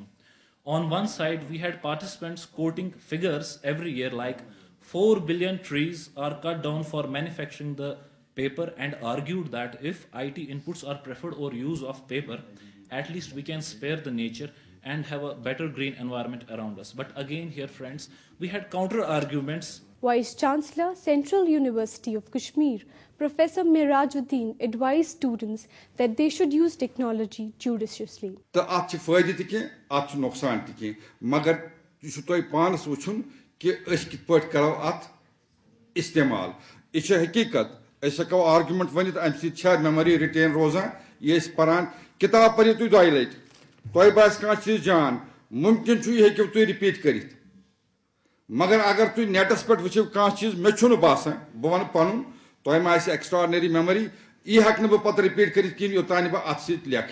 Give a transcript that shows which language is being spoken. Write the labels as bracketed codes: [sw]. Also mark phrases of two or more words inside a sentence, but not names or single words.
[en] On one side, we had participants quoting figures every year like 4 billion trees are cut down for manufacturing the paper and argued that if IT inputs are preferred or use of paper, at least we can spare the nature and have a better green environment around us. But again here, friends, we had counter arguments. Vice Chancellor, Central University of Kashmir, Professor Mirajuddin, advised students that they should use technology judiciously. [ks] تو آپ چھِ فٲیدٕ تہِ کینٛہہ آپ چھُ نۄقصان تہِ کینٛہہ مگر یہِ چھُ تۄہہِ پانَس وٕچھُن کہ أسۍ کِتھ پٲٹھۍ کَرو اَتھ استعمال. یہِ چھِ حقیٖقت, أسۍ ہٮ۪کو آرگیومنٹ ؤنِتھ اَمہِ سۭتۍ چھا [en] memory retain [ks] روزان. یہِ أسۍ پَران کِتاب پٔرِو تُہۍ 2 لَٹہِ تۄہہِ باسہِ کانٛہہ چیٖز جان مُمکِن چھُ یہِ ہیٚکِو تُہۍ رِپیٖٹ کٔرِتھ, مگر اگر تُہۍ نیٹَس پٮ۪ٹھ وٕچھِو کانٛہہ چیٖز مےٚ چھُنہٕ باسان بہٕ وَنہٕ پَنُن تۄہہِ ما آسہِ [en] extraordinary memory [ks] یہِ ہٮ۪کہٕ نہٕ بہٕ پَتہٕ رِپیٖٹ کٔرِتھ کِہیٖنۍ یوٚتانۍ نہٕ بہٕ اَتھ سۭتۍ لیکھٕ.